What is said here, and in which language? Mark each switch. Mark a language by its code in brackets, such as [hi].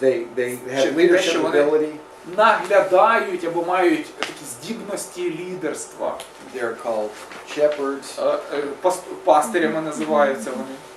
[en] They have leadership ability. [uk] наглядають або мають такі здібності лідерства. [en] They're called shepherds. [uk] Пастирями називаються вони.